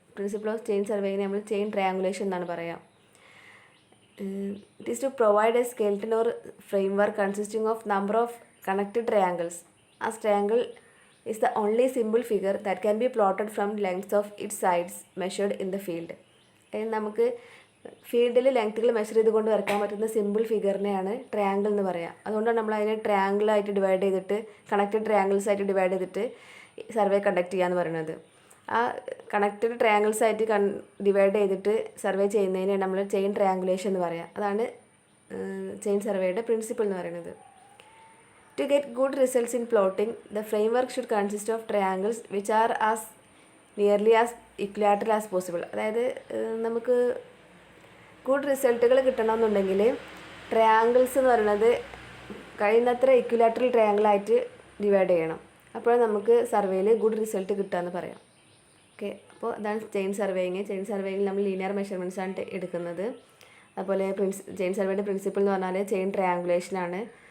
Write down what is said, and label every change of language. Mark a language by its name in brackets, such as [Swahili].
[Malayalam] Principle of chain സർവേയിങ്ങിനെ നമ്മൾ chain triangulation എന്നാണ് പറയാം. [English] It is to provide a skeleton or framework consisting of number of connected triangles. As triangle is the only simple figure that can be plotted from lengths of its sides measured in the field. [Malayalam] നമുക്ക് ഫീൽഡിൽ ലെങ്ത്തുകൾ measure ചെയ്തുകൊണ്ട് വരയ്ക്കാൻ പറ്റുന്ന simple ഫിഗറിനെയാണ് triangle എന്ന് പറയുക. അതുകൊണ്ടാണ് നമ്മൾ അതിനെ ട്രയാങ്കിളായിട്ട് ഡിവൈഡ് ചെയ്തിട്ട് കണക്റ്റഡ് ട്രയാങ്കിൾസ് ആയിട്ട് ഡിവൈഡ് ചെയ്തിട്ട് സർവേ കണ്ടക്ട് ചെയ്യുക എന്ന് പറയുന്നത്. ആ കണക്റ്റഡ് ട്രയാങ്കിൾസ് ആയിട്ട് ഡിവൈഡ് ചെയ്തിട്ട് സർവേ ചെയ്യുന്നതിനാണ് നമ്മൾ ചെയിൻ ട്രയാങ്കുലേഷൻ എന്ന് പറയുക. അതാണ് ചെയിൻ സർവേയുടെ പ്രിൻസിപ്പിൾ എന്ന് പറയുന്നത്. [English] To get good results in plotting, the framework should consist of triangles which are as nearly as equilateral as possible. [Malayalam] അതായത് നമുക്ക് ഗുഡ് റിസൾട്ടുകൾ കിട്ടണമെന്നുണ്ടെങ്കിൽ ട്രയാങ്കിൾസ് എന്ന് പറയുന്നത് കഴിയുന്നത്ര ഇക്വിലാറ്ററൽ ട്രയാങ്കിളായിട്ട് ഡിവൈഡ് ചെയ്യണം. അപ്പോൾ നമുക്ക് സർവേയിൽ ഗുഡ് റിസൾട്ട് കിട്ടുകയെന്ന് പറയാം. ഓക്കെ, അപ്പോൾ അതാണ് ചെയിൻ സർവേയിങ്. ചെയിൻ സർവേയിൽ നമ്മൾ ലീനിയർ മെഷർമെൻറ്റ്സ് ആണ് എടുക്കുന്നത്. അതുപോലെ ചെയിൻ സർവേയുടെ പ്രിൻസിപ്പിൾ എന്ന് പറഞ്ഞാൽ ചെയിൻ ട്രയാങ്കുലേഷനാണ്.